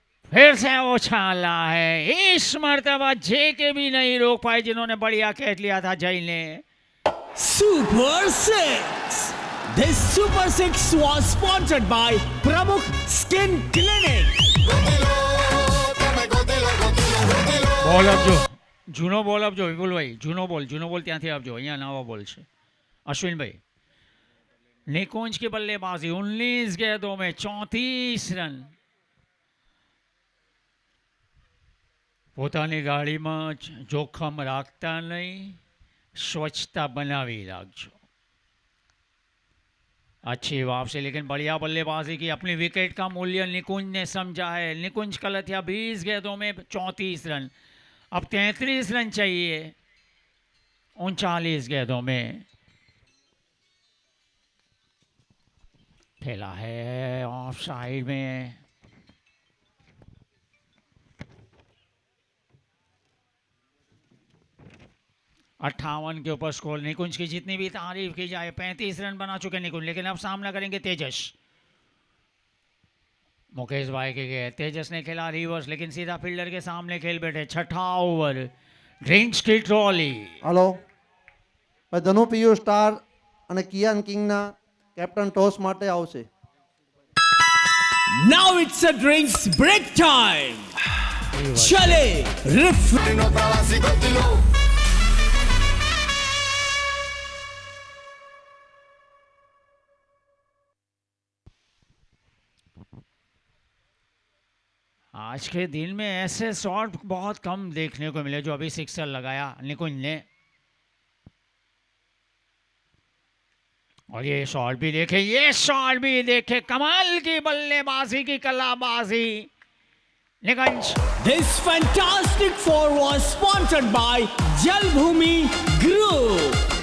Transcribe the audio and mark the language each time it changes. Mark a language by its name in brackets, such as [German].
[Hindi] फिर से उछाला है, इस मर्तबा जेके भी नहीं रोक पाए जिन्होंने बढ़िया कैच लिया था जय ने। [English] Super 6. This Super 6 was sponsored by Pramukh Skin Clinic. [Gujarati] ગોતેલો, તમે ગોતેલો, ગોતેલો, ગોતેલો. બોલ આપજો, જૂનો બોલ આપજો વિપુલભાઈ, જૂનો બોલ ત્યાંથી આપજો, અહીંયા નવો બોલ છે અશ્વિનભાઈ। [Hindi] નિકુંજ की बल्लेबाजी 19 गेंदों में 34 रन। [Gujarati] પોતાની ગાડીમાં જોખમ રાખતા નહીં, [Hindi] स्वच्छता बनावी [Gujarati] રાખજો। [Hindi] अच्छी वापसी, लेकिन बढ़िया बल्लेबाजी की। अपनी विकेट का मूल्य निकुंज ने समझा है। निकुंज कलथिया 20 गेंदों में 34 रन। अब 33 रन चाहिए 39 गेंदों में। खेला है ऑफ साइड में। अट्ठावन के ऊपर स्कोर। निकुंज की जितनी भी तारीफ की जाए, 35 रन बना चुके निकुंज, लेकिन अब सामना करेंगे तेजस। मुकेश भाई के गए, तेजस ने खेला रिवर्स, लेकिन सीधा फील्डर के सामने खेल बैठे। छठा ओवर, ड्रिंक्स की ट्रॉली। [Gujarati] હલો, ભાઈ ધનુ પીયુ સ્ટાર અને કિયાન કિંગના કેપ્ટન ટોસ માટે આવશે। [English] Now it's a drinks break time. Chale, ref. [Gujarati] હાડનો પ્રવાસી ગોતેલો. [Hindi] आज के दिन में ऐसे शॉट बहुत कम देखने को मिले जो अभी सिक्सर लगाया निकुंज ने। और ये शॉट भी देखे, कमाल की बल्लेबाजी की कलाबाजी निकुंज। [English] This fantastic four was sponsored by Jalbhumi Group.